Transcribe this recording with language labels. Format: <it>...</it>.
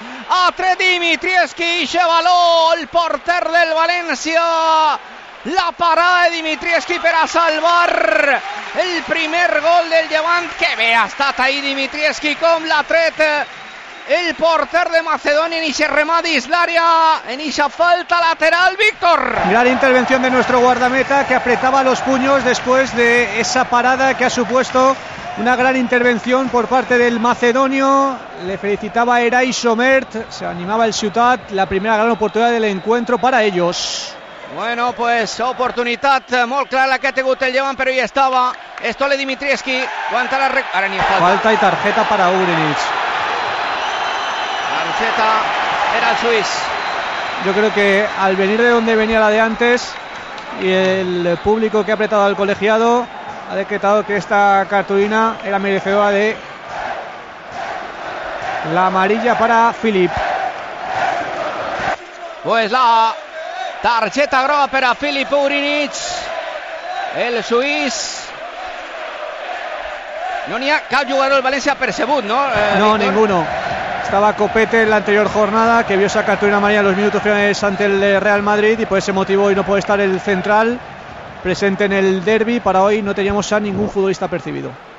<ca>Atre Dimitrievski, ixe balón, el porter del València. La parada de Dimitrievski per a salvar el primer gol del Llevant. Que bé ha estat ahí Dimitrievski, com l'ha tret el porter de Macedònia en ixe remat d'Islària, en ixa falta lateral, Víctor.</ca> <es>Gran intervenció de nuestro guardameta, que apretava los puños después de esa parada que ha supuesto una gran intervenció por parte del macedonio. Le felicitaba Erai Schomert, se animaba el Ciutat, la primera gran oportunidad del encuentro para ellos.</es> <ca>Bueno, pues oportunitat molt clara que ha tingut el Llevant, però hi estava Stole Dimitrievski. Ara n'hi ha falta. Falta i targeta per a Ugrinic. Targeta per al suís.</ca> <es>Yo creo que al venir de donde venía la de antes y el público que ha apretado al colegiado, ha decretado que esta cartulina era merecedora de la amarilla para Filip.</es> <ca>Pues la targeta groga per a Filip Ugrinic, el suís. No n'hi ha cap jugador del València percebut, no?</ca> <es>No, ninguno.</es> <ca>Estava Copete en l'anterior jornada,</ca> <es>que vio esa cartulina amarilla en los minutos finales ante el Real Madrid, y por ese motivo hoy no puede estar el central presente en el derbi. Para hoy no teníamos a ningún futbolista percibido.</es>